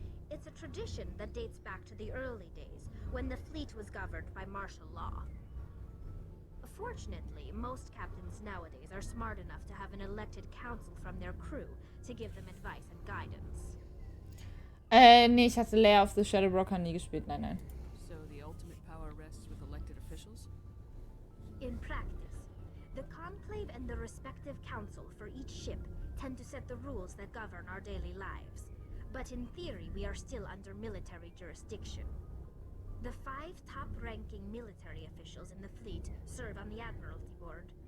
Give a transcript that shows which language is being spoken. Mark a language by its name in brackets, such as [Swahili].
[English] It's a tradition that dates back to the early days, when the fleet was governed by martial law. Fortunately, most captains nowadays are smart enough to have an elected council from their crew to give them advice and guidance. [German] Nee, ich hatte Lair of the Shadow Broker nie gespielt, nein. [English] So the ultimate power rests with elected officials? In practice, the Conclave and the respective council for each ship tend to set the rules that govern our daily lives. But in theory, we are still under military jurisdiction. The 5 top-ranking military officials in the fleet serve on the Admiralty Board.